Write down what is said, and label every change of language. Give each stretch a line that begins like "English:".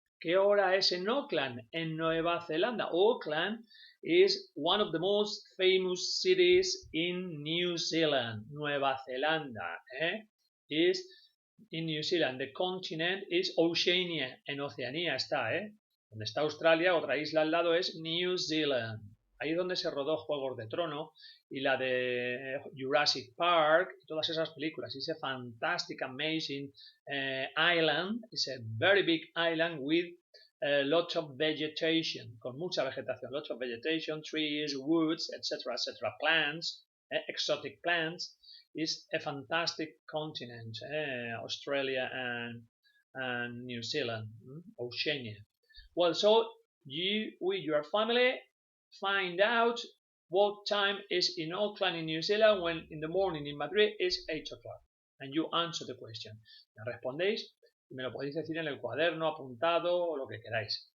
Spanish: ¿Qué hora es en Auckland, en Nueva Zelanda?
English: Auckland is one of the most famous cities in New Zealand. Nueva Zelanda is in New Zealand. The continent is Oceania.
Spanish: En Oceanía está, Donde está Australia, otra isla al lado es New Zealand. Ahí es donde se rodó Juegos de Trono y la de Jurassic Park y todas esas películas.
English: It's a fantastic, amazing island. It's a very big island with lots of vegetation,
Spanish: con mucha vegetación.
English: Lots of vegetation, trees, woods, etc., etc., plants, exotic plants. It's a fantastic continent, Australia and New Zealand, Oceania. Well, so you, with your family, find out what time is in Auckland, in New Zealand, when in the morning in Madrid is 8 o'clock. And you answer the question.
Spanish: Me respondéis y me lo podéis decir en el cuaderno, apuntado o lo que queráis.